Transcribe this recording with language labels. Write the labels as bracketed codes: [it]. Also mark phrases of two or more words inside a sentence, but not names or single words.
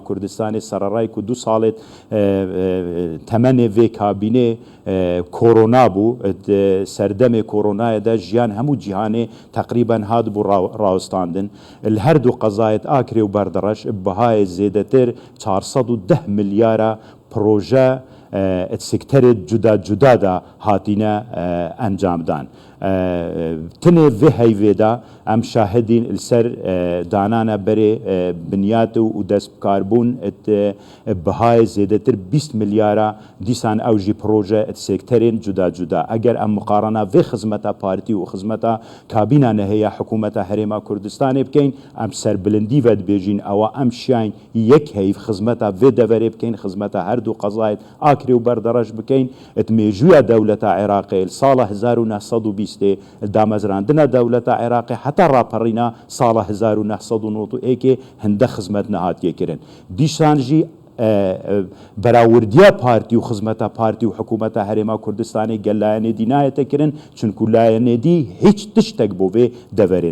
[ku] کوردستانی سەرڕای و 2 ساڵێت تەمەنێ وێ کابینێ کۆرۆنا بوو سەردەمێ کۆرۆنایەدا ژیان هەموو جیهانێ تقریبان هات بوو ڕاوستاندن هەردوو قەزایەت ئاکرێ و بەردەڕەش بەهای زێدەتر 410 ملیارە پرۆژە سکتەرێت جودا جودادا هاتینە ئەنجامدان تنێ vê heyvêda em şahidîn li ser danana berê binyat û destbikarbûn bihayê zêdetir 20 milyara dîsan ew jî proje sekterên cuda cuda eger em muqarana vê xizmeta partî û xizmeta kabîna neheya hikûmeta Herêma Kurdistanê bikeyn em serbilindî vedibêjîn ewa em şiyayên yek heyv xizmeta vê deverê bikeyn xizmeta her du qezayet کری و بەردەڕەش بکەین مێژوویە دەولەتە عێراقی ساڵە 1920 دامەزراندنە دەولەتە عێراقی حتا ڕاپەڕینە ساڵە 1990 هەندە خزمەت نەهاتیەکردن دیشانژی بەراوردیە پارتی و خزمەتە پارتی و حکوومەتە هەرێما کوردستانی گەلایەنێدی نایەتەکردن چونکو لایەنێدی هیچ تشتێک بۆ وێ دەڤەرێ